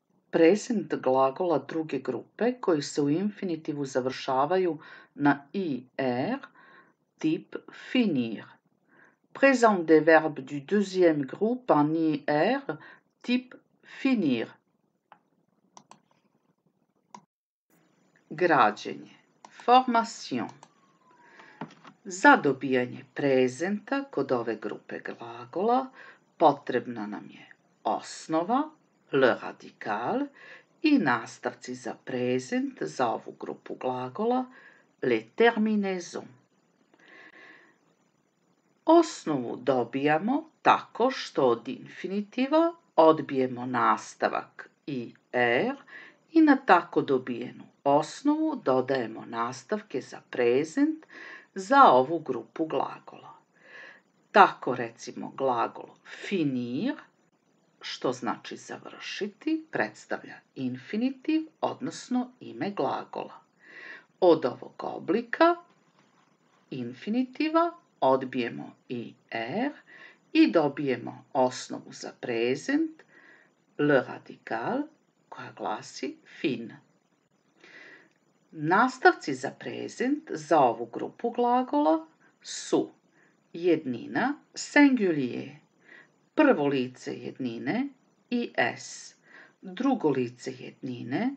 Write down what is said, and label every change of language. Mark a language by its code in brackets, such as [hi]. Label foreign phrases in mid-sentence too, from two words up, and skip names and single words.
[sr] Present glagola druge grupe koji se u infinitivu završavaju na IR, [fr] type finir. Présent des verbes du deuxième groupe en IR, type finir. [sr] Građenje. [fr] Formation. [sr] Za dobijanje prezenta kod ove grupe glagola potrebna nam je osnova, [fr] le radical, [sr] i nastavci za prezent za ovu grupu glagola, [fr] les terminaisons. [sr] Osnovu dobijamo tako što od infinitiva odbijemo nastavak IR i na tako dobijenu osnovu dodajemo nastavke za prezent za ovu grupu glagola. Tako recimo glagol finir, što znači završiti, predstavlja infinitiv, odnosno ime glagola. Od ovog oblika infinitiva odbijemo IR i dobijemo osnovu za prezent, [fr] le radical, [sr] koja glasi fin. Nastavci za prezent za ovu grupu glagola su jednina singulier, prvo lice jednine IS, drugo lice jednine